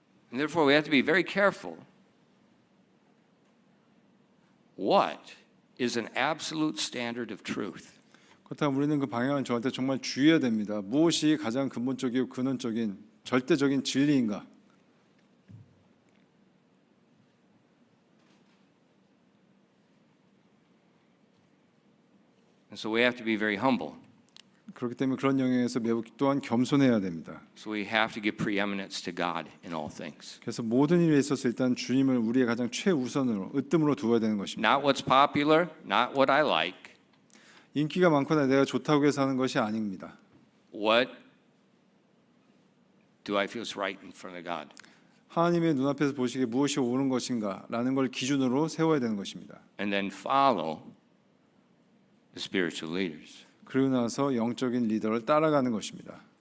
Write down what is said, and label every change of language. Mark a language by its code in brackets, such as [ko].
[en] And therefore, we have to be very careful. What is an absolute standard of truth? [ko] 그렇다면 우리는 그 방향을 정할 때 정말 주의해야 됩니다. 무엇이 가장 근본적이고 근원적인 절대적인 진리인가? [en] And so we have to be very humble. [ko] 그렇기 때문에 그런 영역에서 매우 또한 겸손해야 됩니다. [en] So we have to give preeminence to God in all things. [ko] 그래서 모든 일에 있어서 일단 주님을 우리의 가장 최우선으로 으뜸으로 두어야 되는 것입니다. [en] Not what's popular, not what I like. [ko] 인기가 많거나 내가 좋다고 해서 하는 것이 아닙니다. [en] What do I feel is right in front of God? [ko] 하나님의 눈앞에서 보시기에 무엇이 옳은 것인가라는 걸 기준으로 세워야 되는 것입니다. [en] And then follow the spiritual leaders. [ko] 그러고 나서 영적인 리더를 따라가는 것입니다.